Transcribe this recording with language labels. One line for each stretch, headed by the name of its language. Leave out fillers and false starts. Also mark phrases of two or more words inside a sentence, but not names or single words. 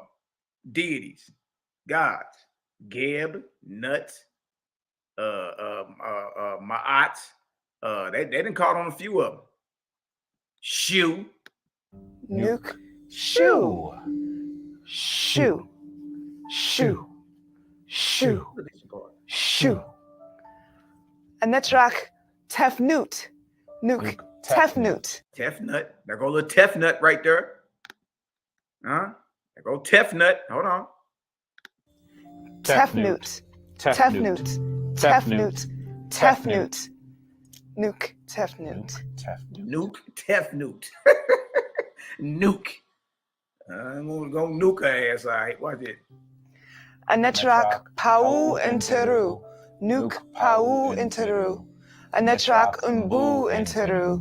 English: Deities, gods, Geb, nuts, Ma'at. They didn't call on a few of them. Shu.
Ancient Egyptian: Nuke. Shoo. Shoo. Shoo. Shoo. Shoo. Anetrak Tefnut. Nuke Tefnut. Tefnut.
English: There go a little Tefnut right there. Huh? There go Tefnut. Hold on. Tefnut. Tefnut. Tefnut.
Ancient Egyptian: Tefnut. Nuke Tefnut. Nuke Tefnut. Nuke.
English: I'm gonna go nuke her ass. All right, watch it.
Ancient Egyptian: Anetrak Pau Interu. Nuke Pau Interu. Anetrak Unbu Interu.